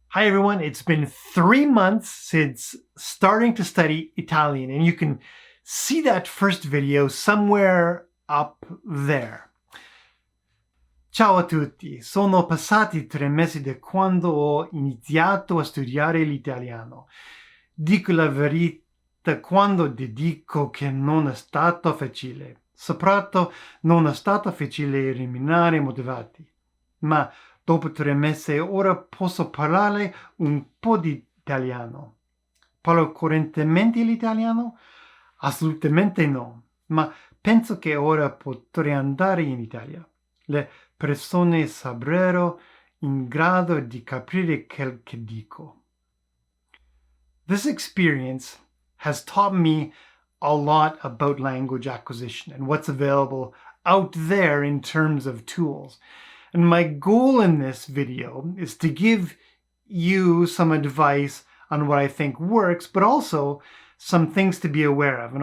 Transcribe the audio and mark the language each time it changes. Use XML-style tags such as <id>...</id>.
<en>Hi everyone, it's been 3 months since starting to study Italian, and you can see that first video somewhere up there.</en> <it>Ciao a tutti, sono passati 3 mesi da quando ho iniziato a studiare l'italiano. Dico la verità quando ti dico che non è stato facile. Soprattutto non è stato facile rimanere motivati. Ma dopo 3 mesi ora posso parlare un po' di italiano. Parlo correntemente l'italiano? Assolutamente no, ma penso che ora potrei andare in Italia. Le persone sarebbero in grado di capire quel che dico.</it> <en>This experience has taught me a lot about language acquisition and what's available out there in terms of tools. And my goal in this video is to give you some advice on what I think works, but also some things to be aware of.</en>